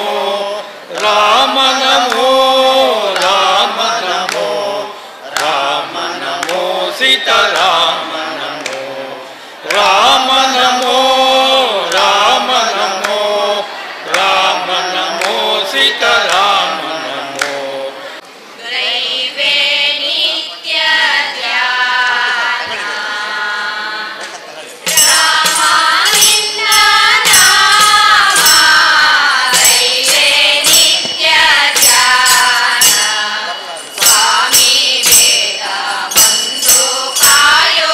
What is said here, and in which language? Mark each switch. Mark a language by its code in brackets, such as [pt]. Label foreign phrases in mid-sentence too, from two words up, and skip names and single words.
[sa] ರಾಮ ನಮೋ ರಾಮ ನಮೋ ರಾಮ ನಮೋ ಸೀತಾರಾಮ ನಮೋ. ರಾಮ ನಮೋ ರಾಮ ನಮೋ ರಾಮ ನಮೋ ಸೀತಾರಾಮ ನಮೋ. [kn] ದೈವೇ ನಿತ್ಯ ಧ್ಯಾನ, ರಾಮ ನಿನ್ನ ನಾಮ. ದೈವೇ ನಿತ್ಯ ಧ್ಯಾನ, ಸ್ವಾಮಿ ವೇದ ಬಂಧು ಕಾಯೋ.